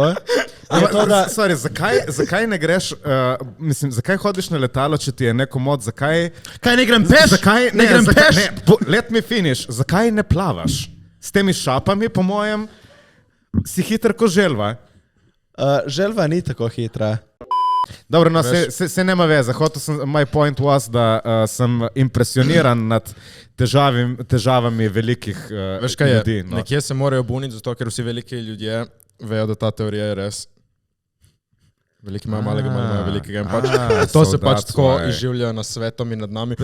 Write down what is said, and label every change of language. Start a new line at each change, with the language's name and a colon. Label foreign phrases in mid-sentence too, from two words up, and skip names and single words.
Slovenian: Sorry, zakaj ne greš, mislim, zakaj hodiš na letalo, če ti je neko mod, zakaj... Kaj ne grem peš? Zakaj ne grem peš?
English: Let me finish.
Slovenian: Zakaj ne plavaš? S temi šapami, po mojem, si hiter ko želva. Želva ni tako hitra. Dobro, no, se nema veze.
English: My point was,
Slovenian: da sem impresioniran nad težavami velikih ljudi. Veš kaj je, nekje se morajo buniti, zato ker vsi veliki ljudje vejo, da ta teorija je res. Veliki imajo malega, malo imajo velikega. To se pač tako izživljajo na svetom in nad nami.